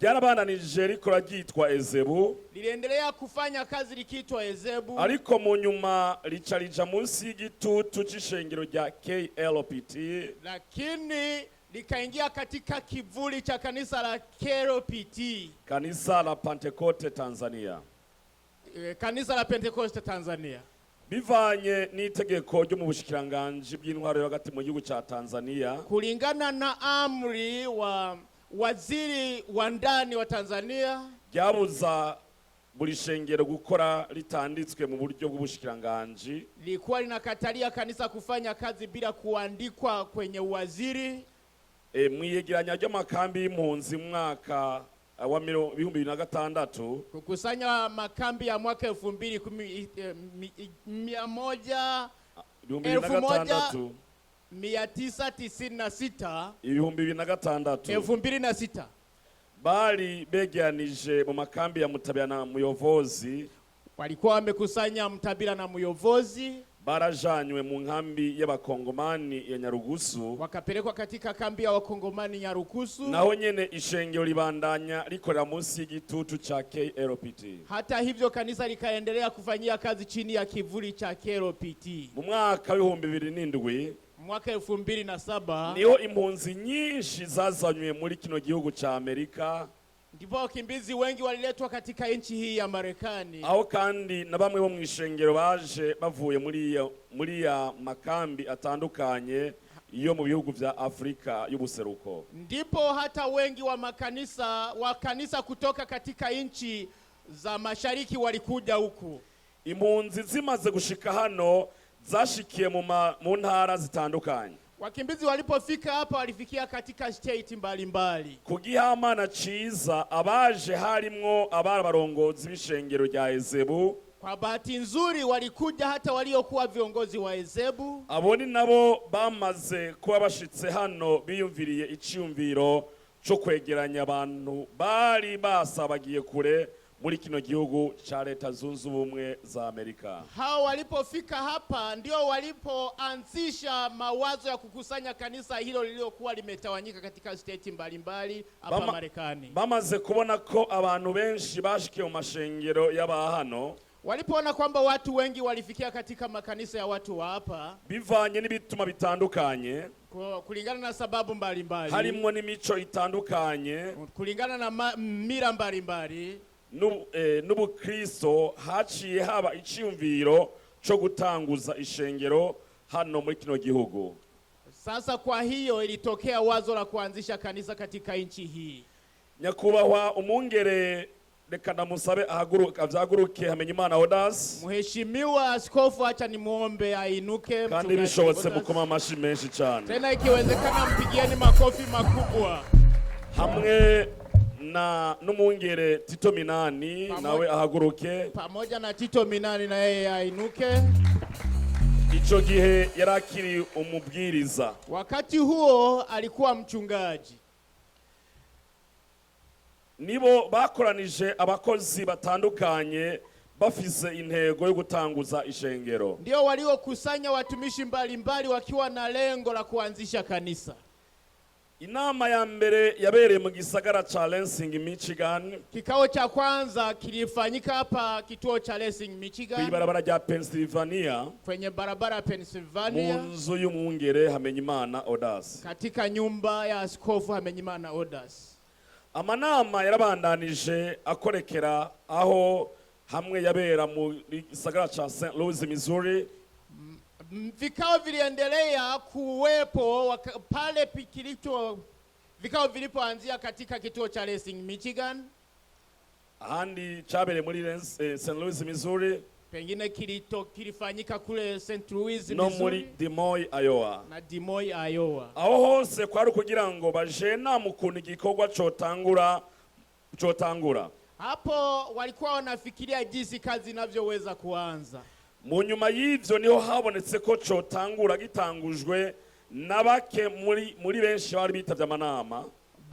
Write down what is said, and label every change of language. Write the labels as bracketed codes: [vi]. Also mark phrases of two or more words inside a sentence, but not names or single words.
[rn] ryarabandanije rikora ryitwa Ezebu, [sw] liliendelea kufanya kazi likiitwa Ezebu, [rn] ariko mu nyuma rica rija munsi y'igitutu c'ishengero rya KLPT, [sw] lakini likaingia katika kivuli cha kanisa la KLPT, kanisa la Pentecoste Tanzania. Kanisa la Pentecoste Tanzania. [rn] Bivanye n'itegeko ryo mu bushikiranganje bw'intwaro yo hagati mu gihugu ca Tanzania, [sw] kulingana na amri wa waziri wa ndani wa Tanzania, [rn] ryabuza buri shengero gukora litanditswe mu buryo bw'ubushikiranganje, [sw] lilikuwa linakatalia kanisa kufanya kazi bila kuandikwa kwenye uwaziri. [rn] Mwiyegeranya ry'amakambi y'impunzi mwaka wa 2006, [sw] kukusanya makambi ya mwaka 1996 [rn] bali begeranije mu makambi ya Mutabira na Muyovozi, [sw] walikuwa wamekusanya Mutabira na Muyovozi, [rn] barajanywe mu nkambi y'abakongomani ya Nyarugusu, [sw] wakapelekwa katika kambi ya wakongomani Nyarugusu. [rn] Naho nyene ishengero libandanya likorera munsi y'igitutu cha KLPT. [sw] Hata hivyo kanisa likaendelea kufanyia kazi chini ya kivuli cha KLPT. [rn] Mu mwaka wa 2007, [sw] mwaka 2007, [rn] niho impunzi nyinshi zazanywe muri kino gihugu cha Amerika, [sw] ndipo wakimbizi wengi waliletwa katika nchi hii ya Marekani. [rn] Aho kandi na bamwe bo mwishengero baje bavuye muri ya makambi atandukanye iyo mu bihugu vya Afrika y'ubuseruko. [sw] Ndipo hata wengi wa kanisa kutoka katika nchi za mashariki walikuja huku. [rn] Impunzi zimaze gushika hano zashikiye mu ntara zitandukanye. [sw] Wakimbizi walipofika hapa walifikia katika state mbalimbali. [rn] Kugihamana ciza abaje harimwo abarongozi b'ishengero rya Ezebu. [sw] Kwa bahati nzuri walikuja hata waliokuwa viongozi wa Ezebu. [rn] Aboni nabo bamaze kuba bashitse hano biyumviriye iciyumviro cyo kwegeranya abantu bari basabagiye kure muri kino gihugu cha Leta Zunze Ubumwe za Amerika. [sw] Hao walipofika hapa ndio walipoanzisha mawazo ya kukusanya kanisa hilo lililokuwa limetawanyika katika state mbalimbali hapa Marekani. [rn] Bamaze kubona ko abantu benshi bashikiye mu mashengero y'abahano, [sw] walipoona kwamba watu wengi walifikia katika makanisa ya watu wa hapa, [rn] bivanye n'ibituma bitandukanye, [sw] kulingana na sababu mbalimbali, [rn] harimwo n'imico itandukanye, [sw] kulingana na mira mbalimbali, [rn] n'ubukristo, haciye haba iciyumviro cyo gutanguza ishengero hano muri kino gihugu. [sw] Sasa kwa hiyo ilitokea wazo la kuanzisha kanisa katika nchi hii. [rn] Nyakubahwa umungere reka namusabe avyaguruke Hamenyimana Odas. [sw] Mheshimiwa Askofu, acha nimuombe ainuke, [rn] kandi bishobotse mukoma amashi menshi cyane. [sw] Tena ikiwezekana mpigieni makofi makubwa. [rn] Hamwe na n'umungere Tito Minani nawe ahaguruke. [sw] Pamoja na Tito Minani na yeye ainuke. [rn] Ico gihe yarakiri umubwiriza. [sw] Wakati huo alikuwa mchungaji. [rn] Nibo bakoranije abakozi batandukanye bafise intego yo gutanguza ishengero. [sw] Ndio waliokusanya watumishi mbalimbali wakiwa na lengo la kuanzisha kanisa. [rn] Inama ya mbere yabereye mu gisagara cha Lansing, Michigan. [sw] Kikao cha kwanza kilifanyika hapa kituo cha Lansing, Michigan. Kwenye barabara ya Pennsylvania. Kwenye barabara ya Pennsylvania. [rn] Munzu y'umwungere Hamenyimana Odas. [sw] Katika nyumba ya Askofu Hamenyimana Odas. [rn] Amanama yarabandanije akorekera aho hamwe yabera mu gisagara cha St. Louis, Missouri. [sw] Vikao viliendelea kuwepo pale vikao vilipoanzia katika kituo cha Lansing, Michigan. [rn] Ahandi chabere muri St. Louis, Missouri. [sw] Pengine kilifanyika kule St. Louis, Missouri. [rn] No muri Des Moines, Iowa. [sw] Na Des Moines, Iowa. [rn] Aho hose kwari kugira ngo bajena mukunda igikorwa cotangura. [sw] Hapo walikuwa wanafikiria jinsi kazi inavyoweza kuanza. [rn] Mu nyuma y'ivyo niho habonetse ko cotangura gitangujwe nabake muri benshi bari bitavye amanama.